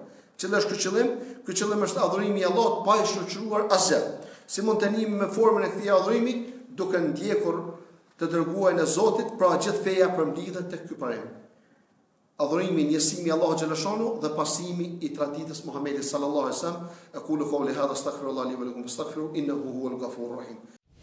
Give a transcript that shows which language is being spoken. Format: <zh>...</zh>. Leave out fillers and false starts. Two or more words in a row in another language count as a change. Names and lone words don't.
<sq>Cili është ky qëllim? Ky qëllim është adhurimi i Allahut pa i shoqëruar asgjë. Si mund të nimi me formën e këtij adhurimi duke ndjekur të dërguarin e Zotit, pra gjithë feja përmblidhet tek ky parim. Adhurimi, njësimi Allahu</sq> <ar>جل شأنه</ar> <sq>dhe pasimi i traditës Muhamedit</sq> <ar>صلى الله عليه وسلم. أقول قولي هذا أستغفر الله لي ولكم فاستغفروه إنه هو الغفور الرحيم.</ar>